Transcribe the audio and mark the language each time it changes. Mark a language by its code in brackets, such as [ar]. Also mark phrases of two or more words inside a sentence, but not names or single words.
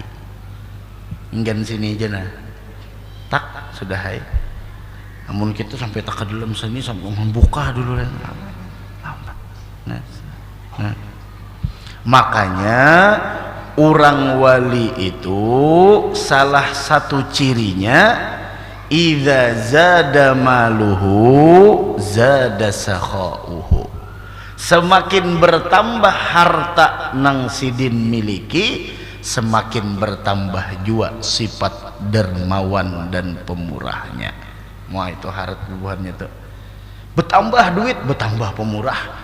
[bjn] Enggan sini aja nah, tak sudah hai. Namun kita sampai tak ke dalam sini sampai membuka dulu lah. Nah, makanya orang wali itu salah satu cirinya, [ar] إذا زاد ماله زاد سخاؤه. [bjn] Semakin bertambah harta nang sidin miliki, semakin bertambah juga sifat dermawan dan pemurahnya. Wah itu harta bubuhannya tuh. Bertambah duit, bertambah pemurah.